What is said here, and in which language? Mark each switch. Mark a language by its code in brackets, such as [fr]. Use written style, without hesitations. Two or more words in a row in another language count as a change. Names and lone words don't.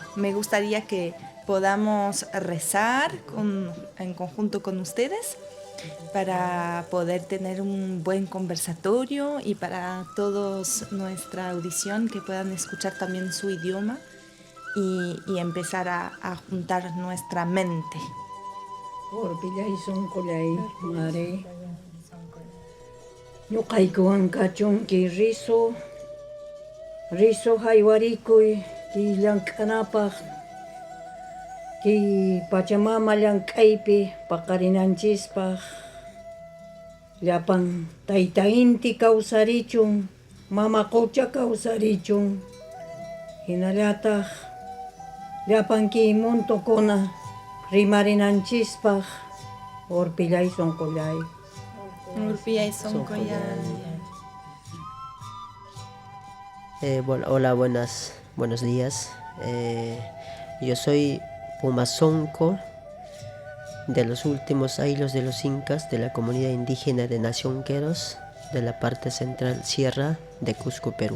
[es] Me gustaría que podamos rezar en conjunto con ustedes para poder tener un buen conversatorio y para todos nuestra audición que puedan escuchar también su idioma y empezar a juntar nuestra mente. [qu] Orpillay sunqulay mari ñuqaykuwan kachunki risu haywarikuy ki llank'anapaq ki Pachamama llank'aypi paqarinanchispaq llapan tayta inti kawsarichun mama qucha kawsarichun hinallataq llapan kimuntukuna rimarinanchispaq Orpillay sunqulay. Urpillay Soncollay. [es] Hola, buenos días. Yo soy Puma Sonco, de los últimos ailos de los incas de la comunidad indígena de Nación Queros, de la parte central sierra de Cusco, Perú.